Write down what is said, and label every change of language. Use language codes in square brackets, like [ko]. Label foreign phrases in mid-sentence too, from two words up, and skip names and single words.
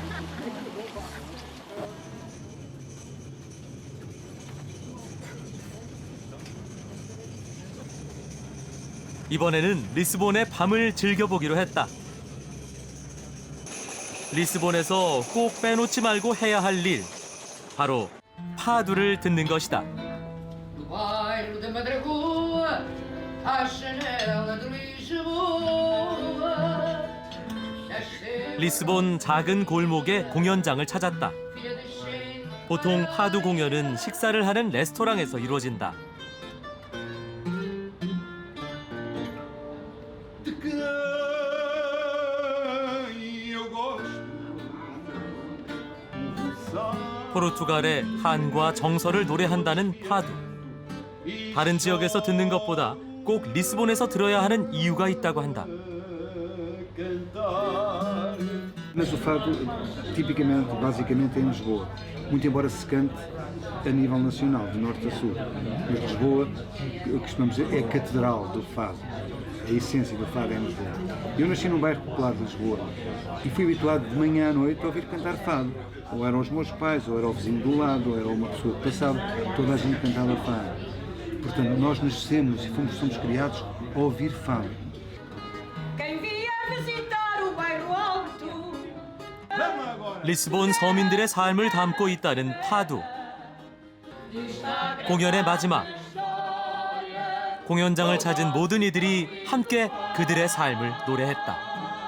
[ko] 이번에는 리스본의 밤을 즐겨보기로 했다. 리스본에서 꼭 빼놓지 말고 해야 할 일, 바로 파두를 듣는 것이다. [pt] Bairro da Madragoa, à janela de Lisboa. [ko] 리스본 작은 골목에 공연장을 찾았다. 보통 파두 공연은 식사를 하는 레스토랑에서 이루어진다. 포르투갈의 한과 정서를 노래한다는 파두. 다른 지역에서 듣는 것보다 꼭 리스본에서 들어야 하는 이유가 있다고 한다. [pt] Mas o fado, tipicamente, basicamente, é em Lisboa. Muito embora se cante a nível nacional, de norte a sul. Mas Lisboa, costumamos dizer, é a catedral do fado. A essência do fado é em Lisboa. Eu nasci num bairro popular de Lisboa e fui habituado de manhã à noite a ouvir cantar fado. Ou eram os meus pais, ou era o vizinho do lado, ou era uma pessoa que passava, toda a gente cantava fado. Portanto, nós nascemos e somos criados a ouvir fado. Quem vier visitar o bairro alto. [ko] 리스본 서민들의 삶을 담고 있다는 파두. 공연의 마지막. 공연장을 찾은 모든 이들이 함께 그들의 삶을 노래했다.